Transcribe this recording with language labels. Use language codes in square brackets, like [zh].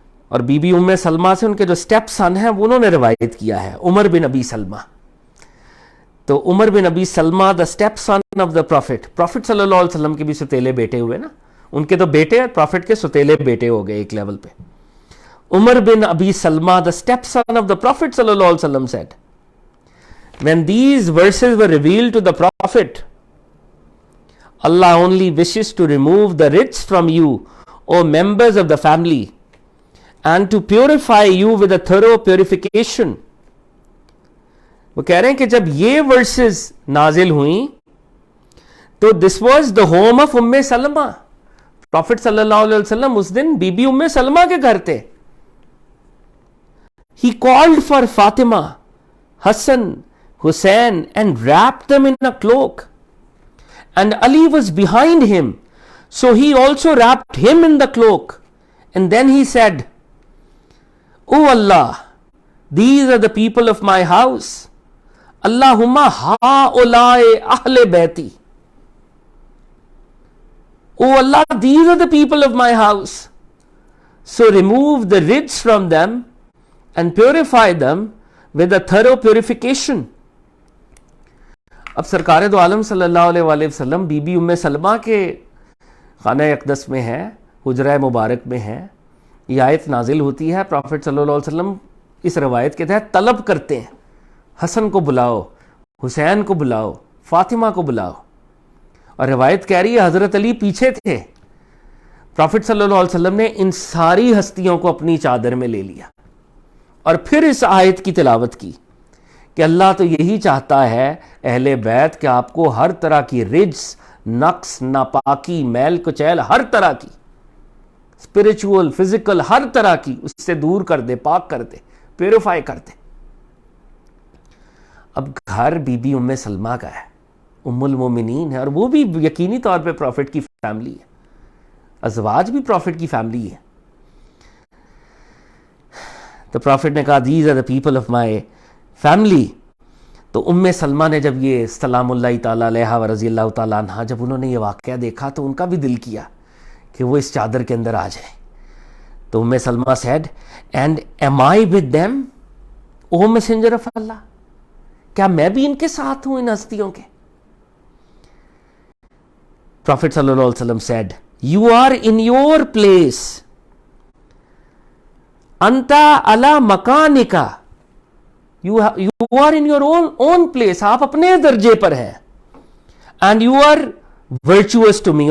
[ur] اور be be ام سلمہ سے ان کے جو سٹیپ سن ہیں وہ انہوں نے روایت کیا ہے، عمر بن ابی سلمہ. تو عمر بن ابی سلمہ [en] the step son of the prophet [ur] صلی اللہ علیہ وسلم کے بھی ستیلے بیٹے ہوئے نا، ان کے تو بیٹے پروفٹ کے ستیلے بیٹے ہو گئے ایک لیول پہ. [en] عمر بن ابی سلمہ the step son of the prophet صلی اللہ علیہ وسلم said, when these verses were revealed to the prophet, Allah only wishes to remove the rijs from you, O members of the family, and to purify you with a thorough purification. [ur] وہ کہہ رہے ہیں کہ جب یہ versus نازل ہوئیں تو [en] this was the home of [ur] ام سلمہ. پروفٹ صلی اللہ علیہ وسلم اس دن بی بی ام سلمہ کے گھر تھے. [en] He called for Fatima, Hassan, Hussein and wrapped them in a cloak. And Ali was behind him, so he also wrapped him in the cloak. And then he said, O Allah, these are the people of my house. [ar] Allahumma ha'ulai ahle baiti. [en] O Allah, these are the people of my house. So remove the rijs from them and purify them with a thorough purification. [ur] اب سرکار دو عالم صلی اللہ علیہ وآلہ وسلم be be ام سلمہ کے خانہ اقدس میں ہے، حجرہ مبارک میں ہے. یہ آیت نازل ہوتی ہے. پروفٹ صلی اللہ علیہ وسلم اس روایت کے تحت طلب کرتے ہیں، حسن کو بلاؤ، حسین کو بلاؤ، فاطمہ کو بلاؤ. اور روایت کہہ رہی ہے حضرت علی پیچھے تھے. پروفٹ صلی اللہ علیہ وسلم نے ان ساری ہستیوں کو اپنی چادر میں لے لیا اور پھر اس آیت کی تلاوت کی کہ اللہ تو یہی چاہتا ہے اہل بیت کہ آپ کو ہر طرح کی رجس، نقص، ناپاکی، میل کچیل، ہر طرح کی اسپرچول، فزیکل، ہر طرح کی اس سے دور کر دے، پاک کر دے، پیوریفائی کر دے. اب گھر بی بی ام سلمہ کا ہے، ام المومنین ہے، اور وہ بھی یقینی طور پہ پروفٹ کی فیملی ہے. ازواج بھی پروفٹ کی فیملی ہے. تو پروفٹ نے کہا [en] These are the people of my family. [ur] تو ام سلمہ نے جب یہ سلام اللہ تعالیٰ علیہ و رضی اللہ تعالیٰ عنہ جب انہوں نے یہ واقعہ دیکھا تو ان کا بھی دل کیا کہ وہ اس چادر کے اندر آ جائیں. [en] تو ام سلمہ said, and am I with them, O messenger of Allah? [ur] کیا میں بھی ان کے ساتھ ہوں ان ہستیوں کے؟ Prophet صلی اللہ علیہ وسلم [en] said, you are in your place. [ar] Anta ala makanika. [en] You are in your own place. [ur] آپ اپنے درجے پر ہیں. [en] And you are virtuous to me.